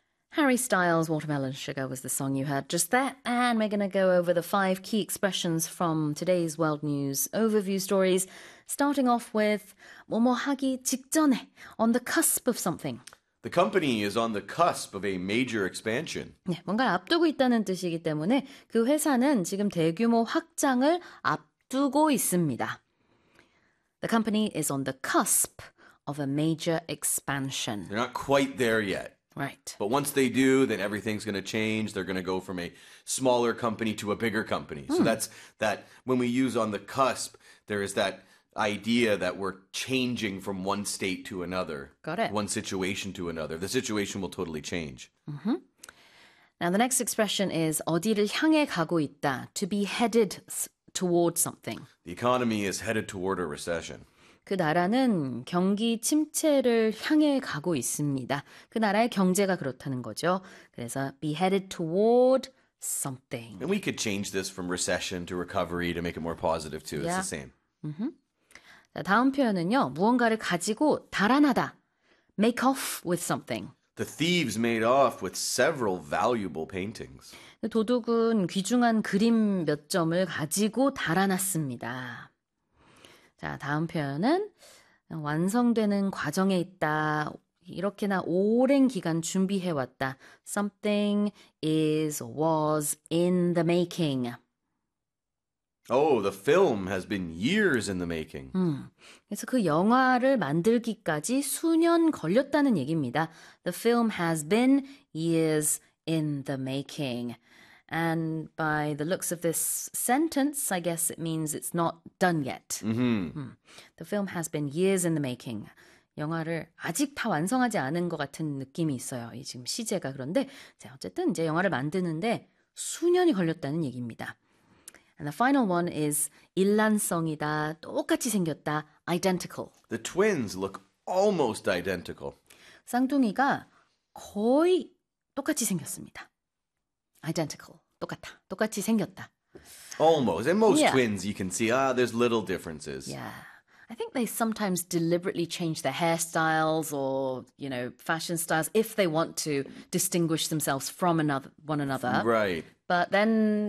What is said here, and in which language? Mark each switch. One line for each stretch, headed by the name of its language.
English: Harry Styles' Watermelon Sugar was the song you heard just there, and we're going to go over the five key expressions from today's World News overview stories, starting off with
Korean: 뭐뭐하기 직전에,
English: on the cusp of something. The company is on the cusp of a major expansion.
Korean: 네, 뭔가 앞두고 있다는 뜻이기 때문에 그 회사는 지금 대규모 확장을 앞두고 있습니다.
English: The company is on the cusp of a major expansion. They're not quite there yet. Right. But once they do, then everything's going to change. They're going to go from a smaller company to a bigger company. So that's that when we use on the cusp, there is that idea that we're changing from one state to another. Got it. One situation to another. The situation will totally change. Mm-hmm. Now, the next expression is
Korean: 어디를 향해 가고 있다,
English: to be headed toward something. The economy is headed toward a recession.
Korean: 그 나라는 경기 침체를 향해 가고 있습니다. 그 나라의 경제가 그렇다는 거죠. 그래서
English: be headed toward something. And we could change this from recession to recovery to make it more positive too. Yeah. It's the same.
Korean: Mm-hmm. 자, 다음 표현은요. 무언가를 가지고 달아나다.
English: Make off with something. The thieves made off with several valuable paintings.
Korean: 도둑은 귀중한 그림 몇 점을 가지고 달아났습니다. 자, 다음 표현은 완성되는 과정에 있다. 이렇게나 오랜 기간 준비해 왔다.
English: Something is was in the making. Oh, the film has been years in the making.
Korean: 그래서 그 영화를 만들기까지 수년 걸렸다는 얘기입니다.
English: The film has been years in the making. And by the looks of this sentence, I guess it means it's not done yet. Mm-hmm. The film has been years in the making.
Korean: 영화를 아직 다 완성하지 않은 것 같은 느낌이 있어요. 이 지금 시제가 그런데 어쨌든 이제 영화를 만드는데 수년이 걸렸다는 얘기입니다.
English: And the final one is
Korean: 일란성이다. 똑같이 생겼다.
English: Identical. The twins look almost identical.
Korean: 쌍둥이가 거의 똑같이 생겼습니다. Identical. 똑같다. 똑같이 생겼다.
English: Almost. And most twins, you can see, there's little differences. Yeah. I think they sometimes deliberately change their hairstyles or, you know, fashion styles if they want to distinguish themselves from one another. Right. But then